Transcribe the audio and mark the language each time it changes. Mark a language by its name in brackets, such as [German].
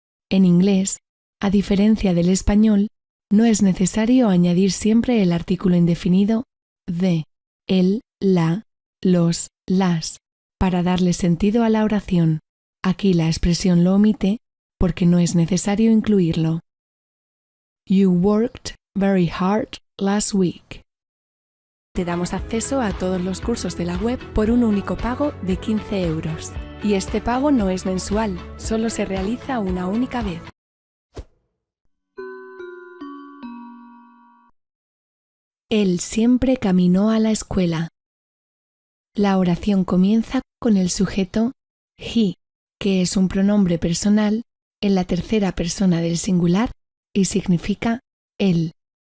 [Spanish] En inglés, a diferencia del español, no es necesario añadir siempre el artículo indefinido the, el, la, los, las, para darle sentido a la oración. Aquí la expresión lo omite porque no es necesario incluirlo. [English] You worked very hard last week. [Spanish] Te damos acceso a todos los cursos de la web por un único pago de 15 €. Y este pago no es mensual, solo se realiza una única vez. Él siempre caminó a la escuela. La oración comienza con el sujeto he, que es un pronombre personal en la tercera persona del singular y significa él.